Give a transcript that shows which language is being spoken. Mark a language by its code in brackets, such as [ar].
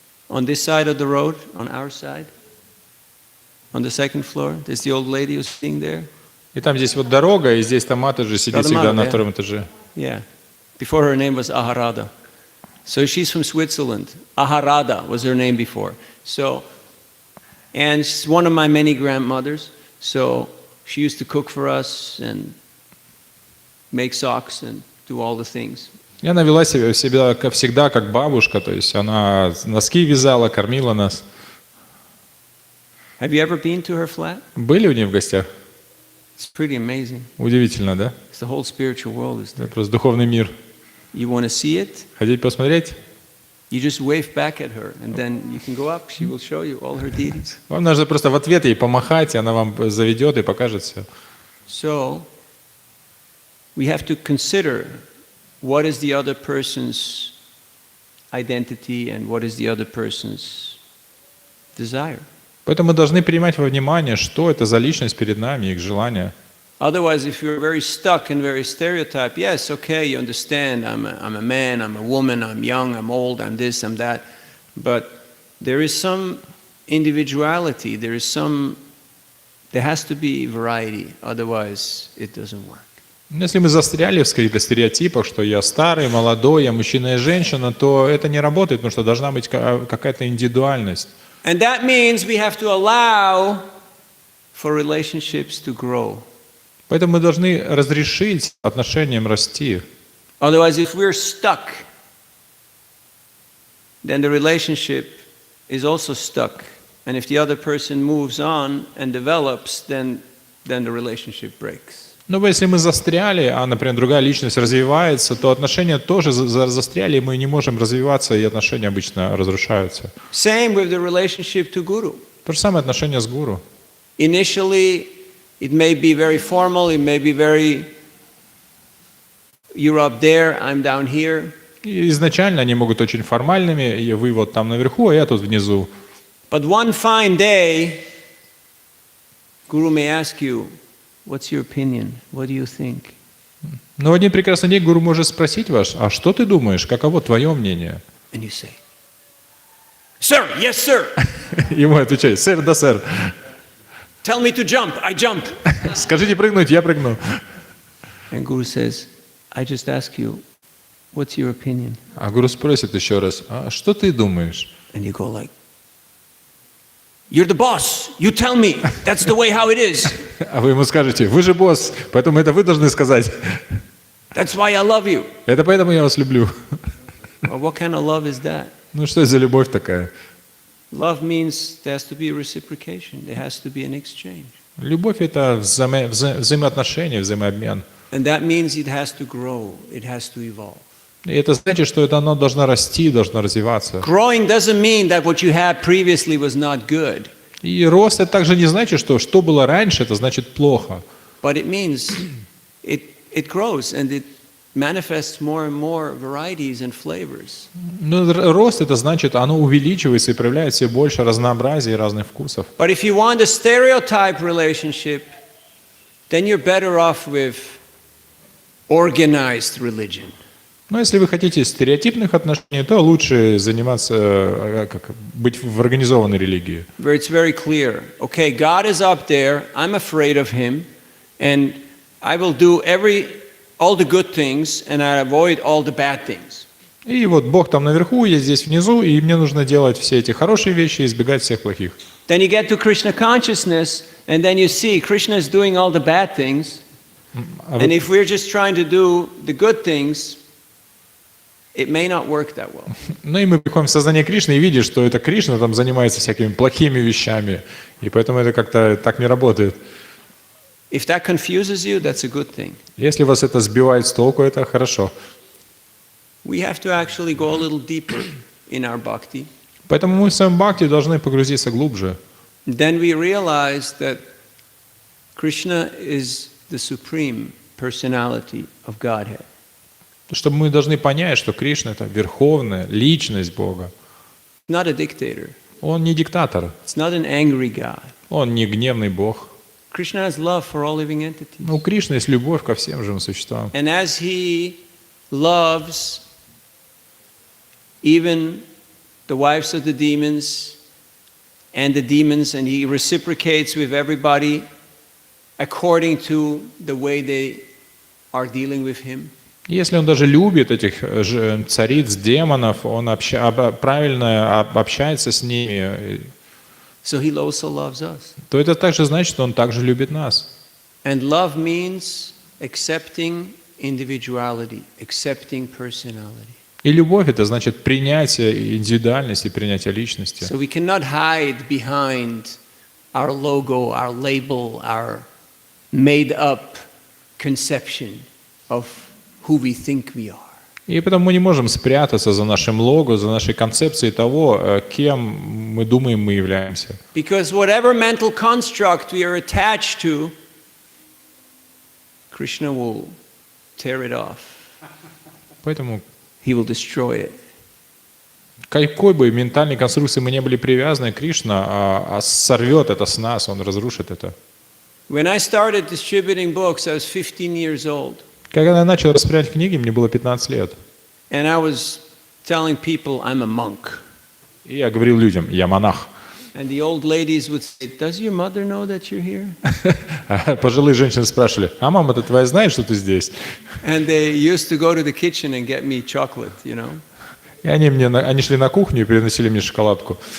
[en] On this side of the road, on our side, on the second floor, there's the old lady who's sitting there. [ru] И там здесь вот дорога, и здесь там мать же сидит всегда на втором этаже. [en] Yeah. Before her name was Aharada. So she's from Switzerland. Aharada was her name before. So, and she's one of my many grandmothers. So she used to cook for us and make socks and do all the things. [ru] И она вела себя как всегда, как бабушка, то есть она носки вязала, кормила нас. [en] Have you ever been to her flat? [ru] Были у нее в гостях? [en] It's pretty amazing. [ru] Удивительно, да? [en] The whole spiritual world is there. [ru] Это просто духовный мир. [en] You want to see it? [ru] Хотите посмотреть? [en] You just wave back at her, and then you can go up. She will show you all her deities. [ru] Вам нужно просто в ответ ей помахать, и она вам заведет и покажет все. [en] So, we have to consider what is the other person's identity and what is the other person's desire. [ru] Поэтому мы должны принимать во внимание, что это за личность перед нами, их желания. [en] Otherwise, if you're very stuck and very stereotyped, yes, okay, you understand, I'm a man, I'm a woman, I'm young, I'm old, I'm this, I'm that. But there is some individuality, there has to be variety, otherwise it doesn't work. [ru] Если мы застряли в каких-то стереотипах, что я старый, молодой, я мужчина и женщина, то это не работает, потому что должна быть какая-то индивидуальность. [en] And that means we have to allow for relationships to grow. [ru] Поэтому мы должны разрешить отношениям расти. [en] Otherwise, if we're stuck, then the relationship is also stuck. And if the other person moves on and develops, then the relationship breaks. [ru] Но если мы застряли, а, например, другая личность развивается, то отношения тоже застряли, и мы не можем развиваться, и отношения обычно разрушаются. [en] Same with the relationship to Guru. [ru] То же самое отношение с гуру. [en] Initially, it may be very formal, it may be very, you're up there, I'm down here. [ru] И изначально они могут очень формальными, и вы вот там наверху, а я тут внизу. [en] But one fine day, Guru may ask you, what's your opinion? What do you think? [ru] Но в один прекрасный день гуру может спросить вас, а что ты думаешь, каково твое мнение? [en] And you say, Sir, yes, sir. [ru] Ему отвечает, сэр, да, сэр. [en] Tell me to jump, I jump. [ru] Скажите прыгнуть, я прыгну. [en] And Guru says, I just ask you, what's your opinion? [ru] А гуру спросит еще раз, а что ты думаешь? [en] And you go like, you're the boss, you tell me, that's the way how it is. [ru] А вы ему скажете, вы же босс, поэтому это вы должны сказать. [en] That's why I love you. [ru] Это поэтому я вас люблю. [en] Well, what kind of love is that? [ru] Ну что это за любовь такая? [en] Love means there has to be a reciprocation, there has to be an exchange. [ru] Любовь это взаимоотношения, взаимообмен. [en] And that means it has to grow, it has to evolve. [ru] И это значит, что это оно должно расти, должно развиваться. [en] Growing doesn't mean that what you had previously was not good. [ru] И рост это также не значит, что было раньше, это значит плохо. [en] But it means it grows and it manifests more and more varieties and flavors. [ru] Но рост это значит, оно увеличивается и проявляет все больше разнообразия и разных вкусов. [en] But if you want a stereotype relationship, then you're better off with organized religion. [ru] Но если вы хотите стереотипных отношений, то лучше заниматься, быть в организованной религии. [en] Where it's very clear, okay, God is up there, I'm afraid of Him, and I will do all the good things, and I avoid all the bad things. [ru] И вот Бог там наверху, я здесь внизу, и мне нужно делать все эти хорошие вещи и избегать всех плохих. [en] Then you get to Krishna consciousness, and then you see Krishna is doing all the bad things, and if we're just trying to do the good things, it may not work that well. [ru] Ну и мы приходим в сознание Кришны и видим, что это Кришна там занимается всякими плохими вещами, и поэтому это как-то так не работает. [en] If that confuses you, that's a good thing. [ru] Если вас это сбивает с толку, это хорошо. [en] We have to actually go a little deeper in our bhakti. [ru] Поэтому мы в своем бхакти должны погрузиться глубже. [en] Then we realize that Krishna is the supreme personality of Godhead. [ru] Чтобы мы должны понять, что Кришна это верховная личность Бога. [en] Not a dictator. [ru] Он не диктатор, [en] It's not an angry God. [ru] он не гневный Бог. [en] Krishna has love for all living entities. [ru] Но у Кришны есть любовь ко всем живым существам. [en] And as He loves even the wives of the demons, and he reciprocates with everybody according to the way they are dealing with him. [ru] Если он даже любит этих цариц, демонов, он правильно общается с ними, [en] So he also loves us. [ru] то это также значит, что он также любит нас. [en] And love means accepting individuality, accepting personality. [ru] И любовь — это значит принятие индивидуальности, принятие личности. [en] So we cannot hide behind our logo, our label, our made-up conception of who we think we are. [ru] И поэтому мы не можем спрятаться за нашим лого, за нашей концепцией того, кем мы думаем, мы являемся. [en] Because whatever mental construct we are attached to, Krishna will tear it off. [ru] Поэтому [en] He will destroy it. [ru] какой бы ментальной конструкции мы не были привязаны, Кришна сорвет это с нас, он разрушит это. [en] When I started distributing books, I was 15 years old. [ru] Когда я начал распределять книги, мне было 15 лет. [en] And I was telling people I'm a monk. [ru] И я говорил людям, я монах. [en] And the old ladies would say, "Does your mother know that you're here?" [ru] Пожилые женщины спрашивали, а мама-то твоя знает, что ты здесь? [en] And they used to go to the kitchen and get me chocolate, you know. [ru] И они шли на кухню и приносили мне шоколадку.